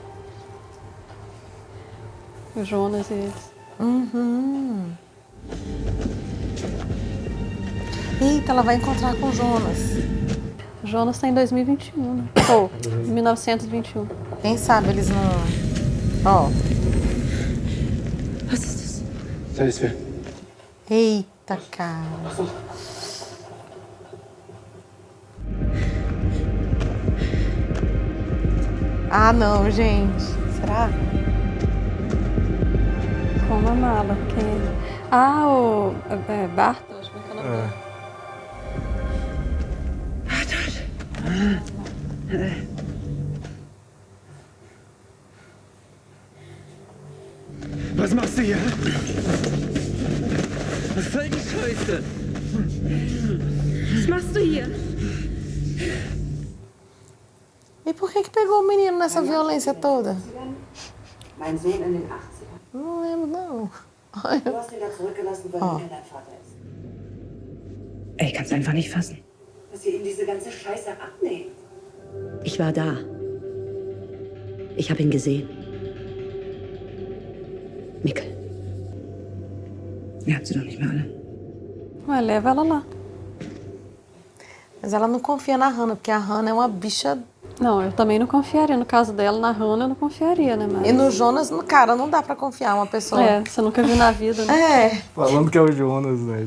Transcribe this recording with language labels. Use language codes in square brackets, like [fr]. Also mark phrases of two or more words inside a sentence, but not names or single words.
[pt] O Jonas e eles. Uhum. Eita, ela vai encontrar com o Jonas. O Jonas tá em 2021, né? Ou, 1921. Quem sabe eles não... Ó. [de] Was ist das? Sei es wer. [pt] Eita, cara. Ah, não, gente. Será? Com uma mala. Quem é? Ah, o Bartosz, como é que é o nome dele? [de] Was machst du hier? Was soll die Scheiße? Was machst du hier? [pt] E por que pegou o menino nessa violência toda? [de] Mein Sohn in den 80ern. [pt] Não lembro, não. [de] Du hast ihn da zurückgelassen, weil er dein Vater ist. Ich kann es einfach nicht fassen. Dass ihr ihm diese ganze Scheiße abnehmt. Ich war da. Ich habe ihn gesehen. Mikkel. Ihr habt sie doch nicht mehr alle. [pt] Ué, leva ela lá. Mas ela não confia na Hannah, porque a Hannah é uma bicha... Não, eu também não confiaria. No caso dela, na Hannah, eu não confiaria, né? Mas... E no Jonas, cara, não dá pra confiar uma pessoa. É, você nunca viu na vida, né? É. Falando que é o Jonas, né?